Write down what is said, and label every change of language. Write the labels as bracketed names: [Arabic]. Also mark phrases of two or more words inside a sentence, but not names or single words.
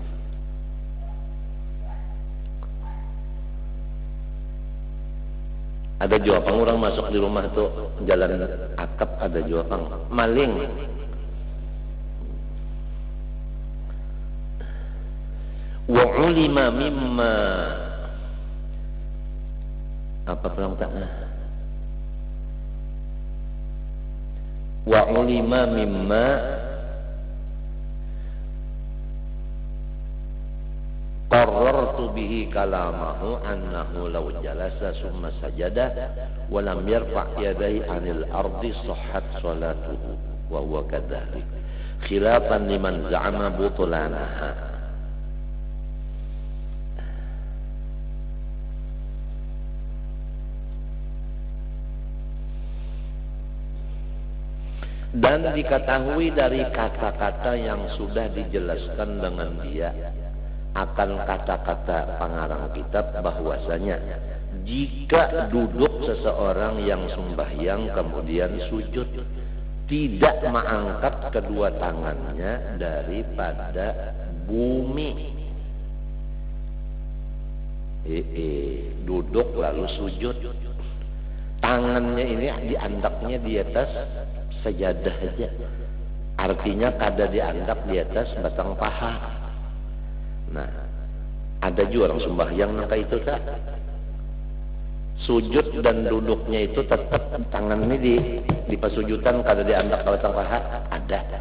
[Banjar] Ada juga orang masuk di rumah itu jalan akap, ada juga maling. [Arabic] وعلم مما [Banjar] apa pelang takna? [Arabic] وعلم مما قررت به كلامه أنه لو جلس ثم سجد ولم يرفع يديه عن الأرض صحت صلاته وهو كذلك خلافا لمن زعم بطلانها. [Indonesian] Dan diketahui dari kata-kata yang sudah dijelaskan dengan dia akan kata-kata pengarang kitab bahwasanya jika duduk seseorang yang sembahyang kemudian sujud tidak mengangkat kedua tangannya daripada bumi, duduk lalu sujud, [Banjar] tangannya ini diandaknya di atas sajadah aja, artinya kada diandak di atas batang paha. Nah, ada juga orang sembahyang nangka itu tak sujud dan duduknya itu tetap tangan ini di pasujudan kada diandak ke batang paha, ada.